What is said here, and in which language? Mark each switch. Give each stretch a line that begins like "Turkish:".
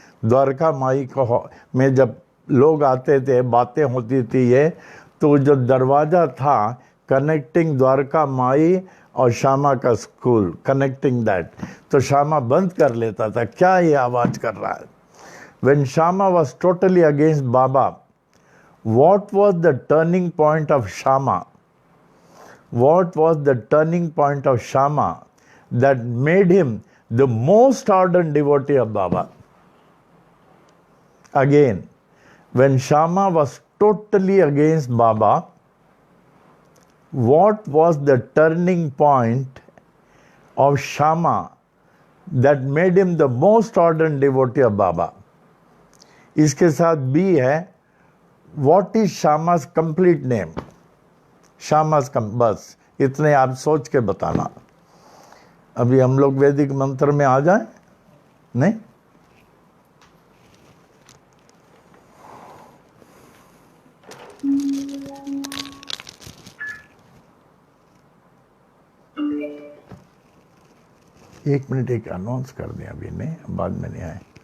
Hindi: द्वारका माई को में जब लोग आते थे, बातें होती थी ये, तो जो दरवाज़ा था कनेक्टिंग द्वारका माई और शामा का स्कूल,
English: connecting that,
Hindi: तो शामा बंद कर लेता था, क्या ये आवाज़ कर रहा है।
English: When Shama was totally against Baba, what was the turning point of Shama? What was the turning point of Shama that made him the most ardent devotee of Baba? Again, when Shama was totally against Baba, what was the turning point of Shama that made him the most ardent devotee of Baba?
Hindi: इसके साथ B है,
English: What is Shyama's complete name?
Hindi: श्यामास बस इतने आप सोच के बताना। अभी हम लोग वैदिक मंत्र में आ जाए? नहीं, एक मिनट, एक अनाउंस कर दें, अभी नहीं, बाद में नहीं आए।